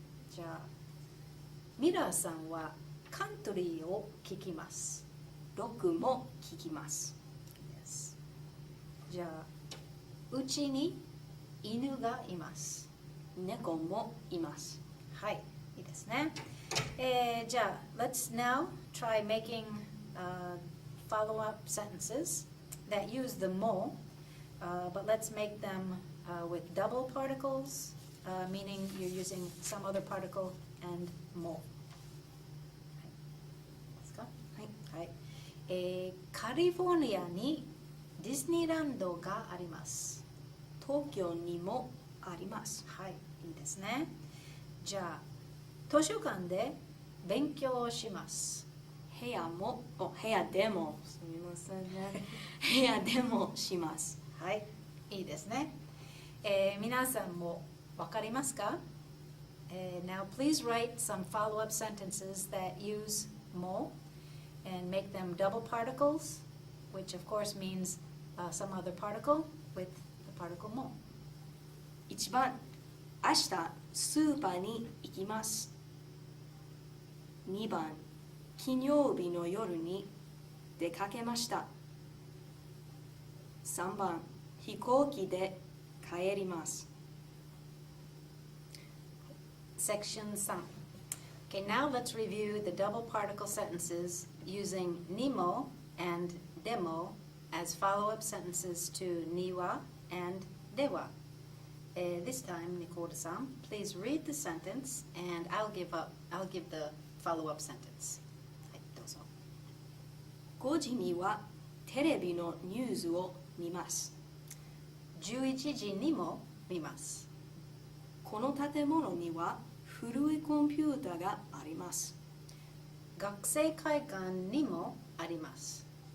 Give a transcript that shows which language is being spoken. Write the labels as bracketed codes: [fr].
[ja] じゃあミラーさんはカントリーを聴きます。ロックも聴きます。Yes. じゃあうちに犬がいます。猫もいます。はい、いいですね。 [en] じゃあ let's now try making follow-up sentences that use the mo, but let's make them with double particles, meaning you're using some other particle and mo. [ja] ですか？はい。カリフォルニアにディズニーランドがあります。東京にもあります。はい、いいですね。じゃあ図書館で勉強します。部屋でもすみませんね。部屋でもします。はい、いいですね。皆さんもわかりますか？ [en] Now please write some follow-up sentences that use mo and make them double particles, which of course means some other particle with the particle mo. [ja] 1番、明日スーパーに行きます。 2番、金曜日の夜に出かけました。 3番、飛行機で帰ります。 [en] Section 3. Okay, now let's review the double particle sentences using nimo and demo as follow-up sentences to niwa and dewa. This time, Nikota-san, please read the sentence and I'll give the follow-up sentence. [ja] はい、どうぞ。 5時にはテレビのニュースを見ます。 11時にも見ます。この建物には古いコンピューターがあります。学生会館にもあります。